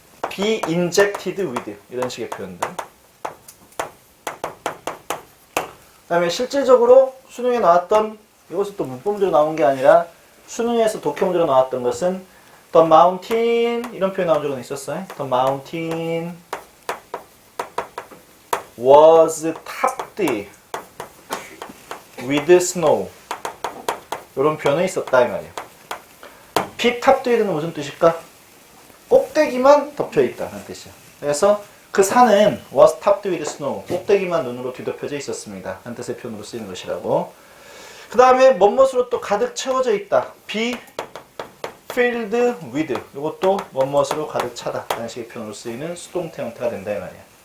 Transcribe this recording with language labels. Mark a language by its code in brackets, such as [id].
[ko] be injected with 이런 식의 표현들. 그 다음에 실질적으로 수능에 나왔던 이것은 또 문법 문제로 나온 게 아니라 수능에서 독해 문제로 나왔던 것은 the mountain 이런 표현 나온 적은 있었어요. [en] the mountain was topped with snow 이런 표현이 있었다 이 말이에요. [ko] be topped with는 무슨 뜻일까? 꼭대기만 덮여있다 라는 뜻이야. 그래서 그 산은 was topped with snow 꼭대기만 눈으로 뒤덮여져 있었습니다 라는 뜻의 표현으로 쓰이는 것이라고. 그 다음에 뭐뭇으로 또 가득 채워져 있다. be filled with 이것도 뭐뭇으로 가득 차다 라는 식의 표현으로 쓰이는 수동태 형태가 된다 이 말이야.